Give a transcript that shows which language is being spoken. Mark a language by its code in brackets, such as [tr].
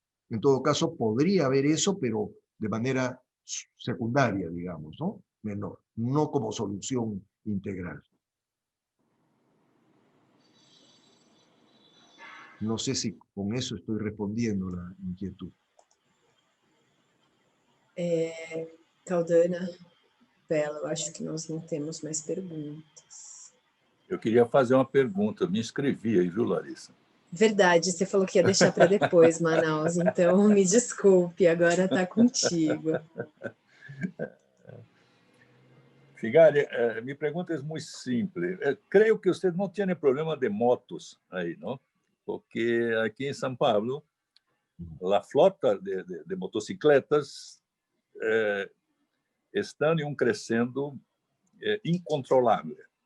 [es] En todo caso, podría haber eso, pero de manera secundaria, digamos, ¿no? Menor, no como solución integral. No sé si con eso estoy respondiendo la inquietud. [pt] Caldana, Bela, eu acho que nós não temos mais perguntas. Eu queria fazer uma pergunta, me inscrevi aí, viu, Larissa? Verdade, você falou que ia deixar para depois, Manaus, então me desculpe, agora está contigo. [es] Figari, mi pregunta es muy simple. Creo que usted no tiene problema de motos ahí, ¿no? Porque aquí en San Pablo, la flota de motocicletas están en un crescendo incontrolable.